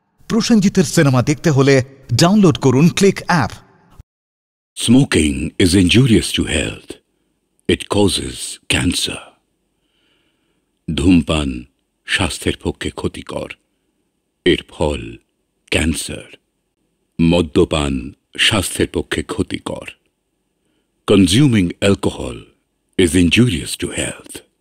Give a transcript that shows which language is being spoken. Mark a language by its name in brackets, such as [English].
[Bangla] প্রসেনজিতের cinema দেখতে হলে download করুন click app. [English] Smoking is injurious to health. It causes cancer. [Bangla] ধূমপান স্বাস্থ্যের পক্ষে ক্ষতিকর, এর ফল ক্যান্সার। মদ্যপান স্বাস্থ্যের পক্ষে ক্ষতিকর। [English] Consuming alcohol is injurious to health.